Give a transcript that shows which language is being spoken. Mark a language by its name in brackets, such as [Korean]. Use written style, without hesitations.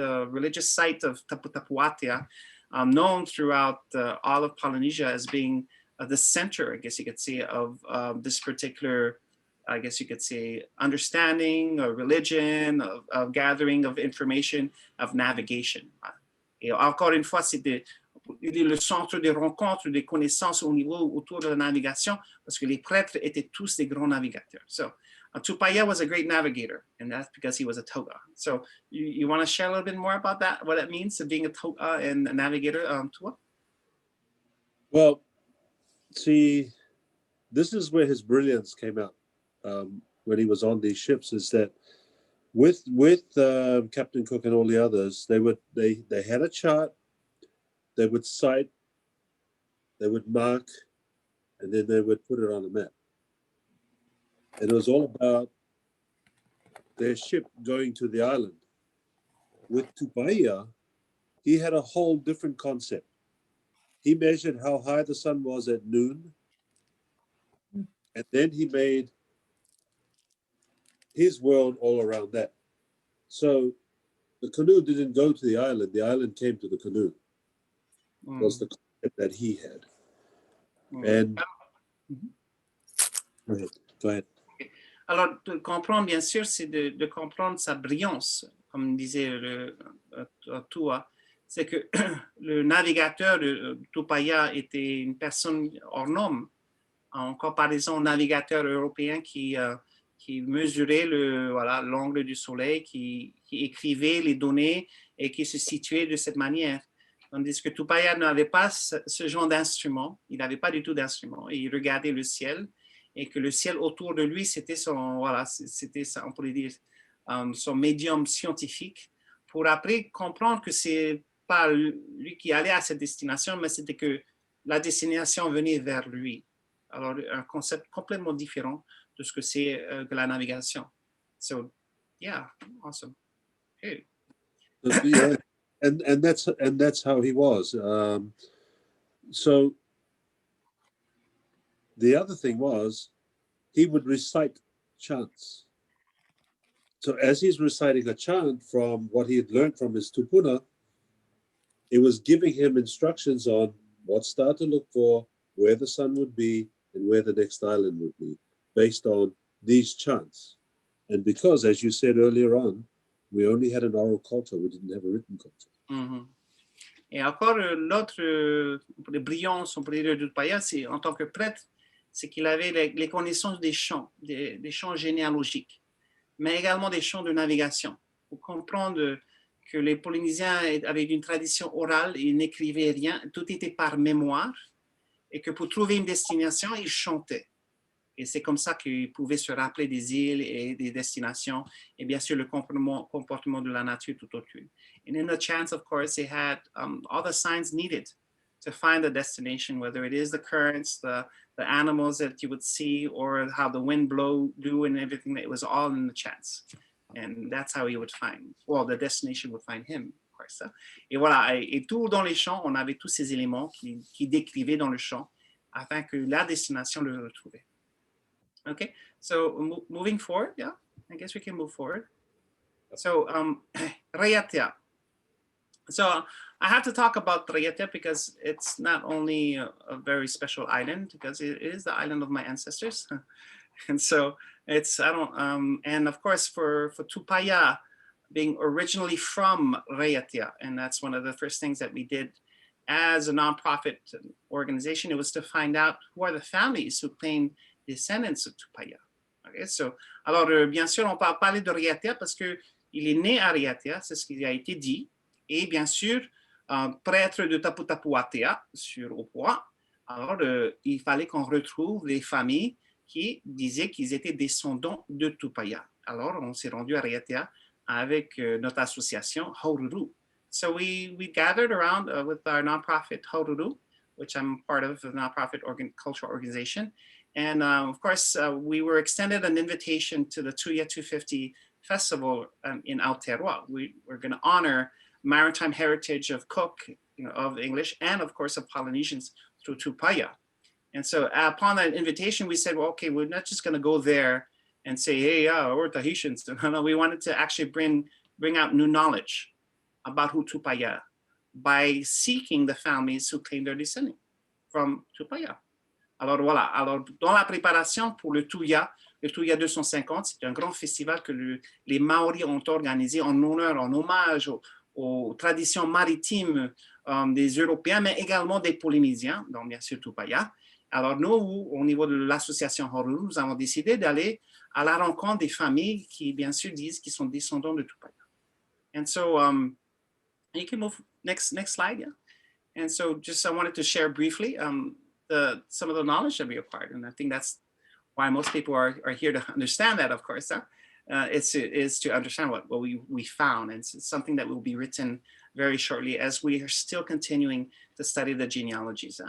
[English] religious site of Tupaya, known throughout all of Polynesia as being the center, I guess you could say, of this particular, I guess you could say, understanding, or religion, of gathering of information, of navigation. [French] Et encore une fois, c'est le centre de rencontre des connaissances au niveau autour de la navigation, parce que les prêtres étaient tous des grands navigateurs. [English] So Tupaya was a great navigator, and that's because he was a toga. So you want to share a little bit more about that, what it means of being a toga and a navigator, Tua? Well, see, this is where his brilliance came out when he was on these ships, is that with Captain Cook and all the others, they had a chart, they would cite, they would mark, and then they would put it on a map. And it was all about their ship going to the island. With Tupaya, he had a whole different concept. He measured how high the sun was at noon, and then he made his world all around that. So the canoe didn't go to the island came to the canoe. Was the concept that he had. And go ahead. [French] Alors, de comprendre, bien sûr, c'est de comprendre sa brillance, comme disait Tua. C'est que le navigateur de Tupaya était une personne hors norme, en comparaison au navigateur européen qui mesurait l'angle du soleil, qui écrivait les données et qui se situait de cette manière. Tandis que Tupaya n'avait pas ce genre d'instrument, il n'avait pas du tout d'instrument, et il regardait le ciel, et que le ciel autour de lui, c'était son, on pourrait dire, son médium scientifique, pour après comprendre que c'est pas lui qui allait à cette destination, mais c'était que la destination venait vers lui. Alors, un concept complètement différent de ce que c'est que la navigation. [English] So, yeah, awesome. Okay. Yeah, and that's how he was. So the other thing was, he would recite chants. So as he's reciting a chant from what he had learned from his tupuna, it was giving him instructions on what star to look for, where the sun would be, and where the next island would be, based on these chants. And because, as you said earlier on, we only had an oral culture, we didn't have a written culture. Mm-hmm. [French] Et encore l'autre brillance, on pourrait dire, de Tupaya, c'est en tant que prêtre, c'est qu'il avait les connaissances des chants généalogiques, mais également des chants de navigation. Pour comprendre que les Polynésiens avaient une tradition orale, ils n'écrivaient rien, tout était par mémoire, et que pour trouver une destination, ils chantaient. Et c'est comme ça qu'ils pouvaient se rappeler des îles et des destinations, et bien sûr le comportement de la nature tout autour. [English] And in the chants, of course, they had all the signs needed to find the destination, whether it is the currents, the animals that you would see, or how the wind blew and everything. It was all in the chants. And that's how he would find, well, the destination would find him, of course. Hein. [French] Et voilà, et tout dans les champs, on avait tous ces éléments qui décrivaient dans le champ afin que la destination le retrouvait. [English] Okay, so moving forward, yeah, I guess we can move forward. So, Raʻiatean. So I have to talk about Raʻiatean because it's not only a very special island, because it is the island of my ancestors. And so it's, and of course for Tupaya being originally from Raʻiatean, and that's one of the first things that we did as a nonprofit organization, it was to find out who are the families who claim descendants of Tupaya. Okay, so, [French] alors bien sûr, on peut parler de Raʻiatean parce que il est né à Raʻiatean, c'est ce qui a été dit. Et bien sûr, prêtre de Tupaya sur Opua, alors il fallait qu'on retrouve les familles qui disaient qu'ils étaient descendants de Tupaya. Alors, on s'est rendu à Raʻiatean avec notre association Haururu. [English] So we gathered around with our nonprofit Haururu, which I'm part of, the nonprofit cultural organization. And of course, we were extended an invitation to the Tuia 250 Festival in Aotearoa. We were going to honor maritime heritage of Cook, of English, and of course of Polynesians through Tupaya. And so upon that invitation, we said, well, okay, we're not just going to go there and say, hey, yeah, we're Tahitians. No, we wanted to actually bring out new knowledge about who Tupaya by seeking the families who claim their descent from Tupaya. [French] Alors voilà, alors dans la préparation pour le Tuia 250, c'est un grand festival que les Maoris ont organisé en honneur, en hommage aux traditions maritimes des Européens, mais également des Polynésiens, donc bien sûr Tupaya. Alors nous, au niveau de l'association Haururu, nous avons décidé d'aller à la rencontre des familles qui, bien sûr, disent qu'ils sont descendants de Tupaya. [English] And so, you can move next slide, yeah. And so just I wanted to share briefly some of the knowledge that we acquired, and I think that's why most people are here to understand that, of course. Is to understand what we found, and it's something that will be written very shortly as we are still continuing to study the genealogies.